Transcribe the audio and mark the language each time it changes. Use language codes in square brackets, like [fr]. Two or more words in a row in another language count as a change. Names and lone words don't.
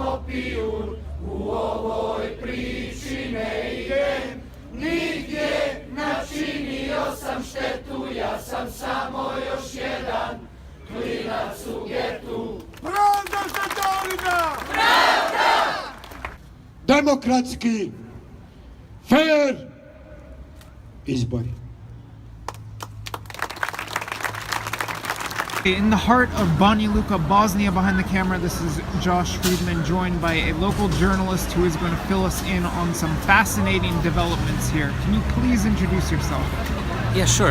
[sr] šampion, u ovoj priči ne idem nigdje, načinio sam štetu, ja sam samo još jedan klinac u getu. Pravda za Dalina! Pravda! Demokratski, fair izbori. [en] In the heart of Banja Luka, Bosnia, behind the camera, this is Josh Friedman, joined by a local journalist who is going to fill us in on some fascinating developments here. Can you please introduce yourself? Yeah, sure.